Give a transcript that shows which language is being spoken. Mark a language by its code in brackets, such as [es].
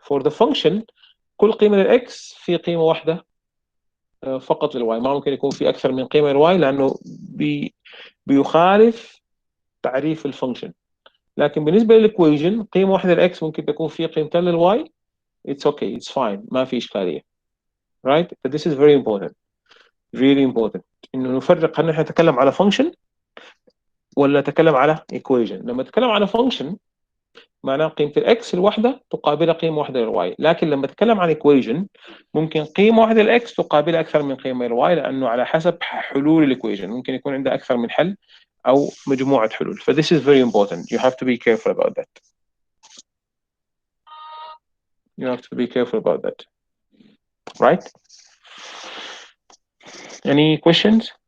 [en] For the function [ar] كل قيمة للx في قيمة واحدة فقط للواي، ما ممكن يكون في أكثر من قيمة للواي لأنه بيخالف تعريف الفانكشن. لكن بالنسبة للإكويجن قيمة واحدة للx ممكن تكون في قيمتين للواي. [en] It's okay, it's fine، [ar] ما في إشكالية. [en] Right? But this is very important, really important، [ar] إنه نفرق هل نحن نتكلم على function ولا نتكلم على equation. لما نتكلم على function معناه قيمة الx الواحدة تقابل قيمة واحدة للواي، لكن لما نتكلم عن equation ممكن قيمة واحدة للx تقابل أكثر من قيمة للواي، لأنه على حسب حلول الإكويجن ممكن يكون عندها أكثر من حل أو مجموعة حلول. [en] ف this is very important, you have to be careful about that. You have to be careful about that. Right? Any questions?